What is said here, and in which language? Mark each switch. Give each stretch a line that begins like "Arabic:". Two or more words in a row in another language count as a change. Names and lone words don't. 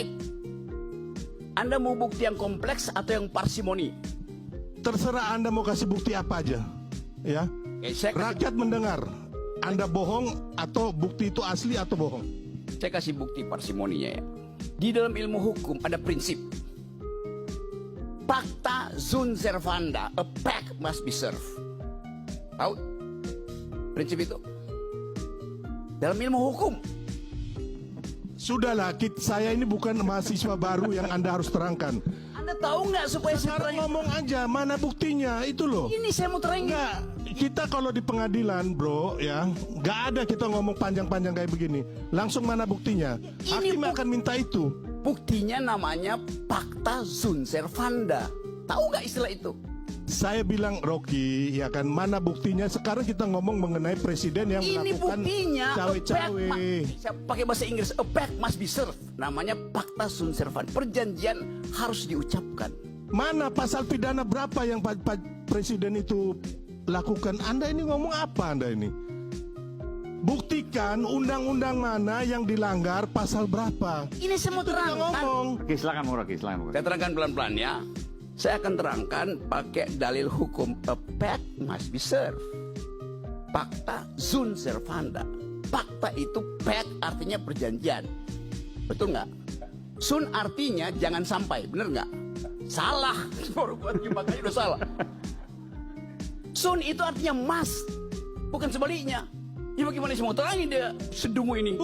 Indonesian: Anda mau bukti yang kompleks atau yang parsimoni? Terserah Anda mau kasih bukti apa aja. Ya. Rakyat mendengar. Anda bohong atau bukti itu asli atau bohong. Saya kasih bukti parsimoninya ya. Di dalam ilmu hukum ada prinsip.
Latin: Pacta sunt servanda,
English: a pact must be served.
Indonesian: Tahu? Prinsip itu. Dalam ilmu hukum. Sudahlah, saya ini bukan mahasiswa baru yang Anda harus terangkan. Anda tahu nggak supaya saya Sekarang ngomong aja, mana buktinya, itu loh. Ini saya mau terangin. Enggak, kita kalau di pengadilan bro ya, nggak ada kita ngomong panjang-panjang kayak begini. Langsung mana buktinya? Hakim akan minta itu. Buktinya namanya
Latin: Pacta sunt servanda.
Indonesian: Tahu nggak istilah itu? Saya bilang Rocky, ya kan, mana buktinya? Sekarang kita ngomong mengenai presiden yang Ini melakukan buktinya. cawe-cawe. Saya pakai bahasa Inggris.
English: A pact must be served.
Indonesian: Namanya
Latin: Pacta sunt servanda.
Indonesian: Perjanjian harus diucapkan. Mana pasal pidana berapa yang Pak Presiden itu lakukan? Anda ini ngomong apa Anda ini? Buktikan undang-undang mana yang dilanggar, pasal berapa? Ini saya mau Kita terangkan. ngomong. Oke, silakan Rocky, silakan. Saya terangkan pelan-pelan ya. Saya akan terangkan pakai dalil hukum.
English: A pact must be served.
Latin: Pacta sunt servanda.
Indonesian: Pacta itu pact artinya perjanjian. Betul nggak? Sunt artinya jangan sampai. Bener nggak? Salah. Baru buat makanya udah salah. Sunt itu artinya must. Bukan sebaliknya. Ya bagaimana sih mau terangin dia sedungu ini?